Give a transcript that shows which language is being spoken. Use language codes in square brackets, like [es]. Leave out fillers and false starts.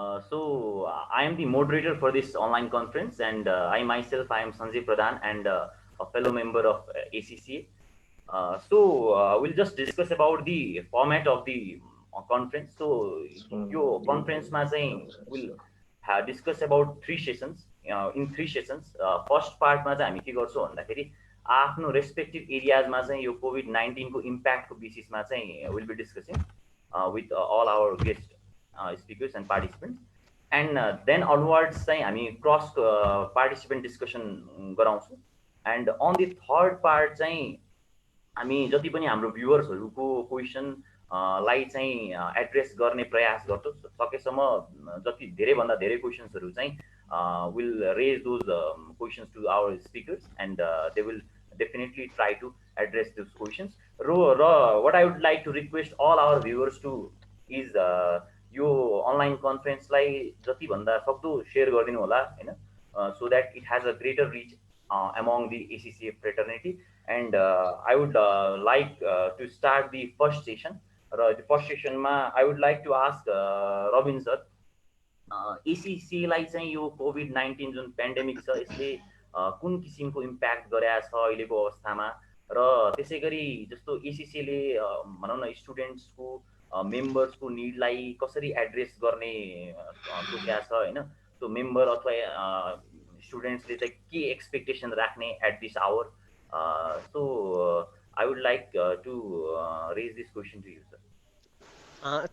[en] So I am the moderator for this online conference, and I myself, I am Sanjay Pradhan and a fellow member of ACCA. So we'll just discuss about the format of the conference. So your conference ma will discuss about 3 sessions. In 3 sessions, first part ma [ne] हामी के गर्छौं भन्दाखेरि आफ्नो respective एरियाजमा चाहिँ यो COVID-19 को इम्प्याक्टको बेसिसमा चाहिँ [en] we'll be discussing with all our guest speakers and participants, and then onwards [ne] चाहिँ हामी [en] cross participant discussion [ne] गराउँछौं, [en] and on the third part [ne] चाहिँ हामी जति पनि हाम्रो भ्युअर्सहरुको क्वेशन लाई चाहिँ एड्रेस गर्ने प्रयास गर्छौं. सकेसम्म जति धेरै भन्दा धेरै क्वेशन्सहरु चाहिँ [en] will raise those questions to our speakers, and they will definitely try to address those questions. What I would like to request all our viewers to is [ne] यो अनलाइन कन्फरेन्सलाई जति भन्दा सक्दो शेयर गरिदिनु होला हैन, [en] so that it has a greater reach among the ACCA fraternity. And I would like to start the first session. The first session ma I would like to ask Robin sir, [ne] ACCA लाई चाहिँ यो COVID-19 जुन pandemic छ यसले कुन किसिमको impact गरेछ अहिलेको अवस्थामा, र त्यसैगरी जस्तो ACCA ले भनौं न स्टुडेन्ट्सको मेम्बर्सको निडलाई कसरी एड्रेस गर्ने सोचेको छ हैन। सो मेम्बर अथवा स्टुडेन्ट्सले चाहिँ के एक्सपेक्टेसन राख्ने [en] At this hour. So I would like to raise this question to you sir.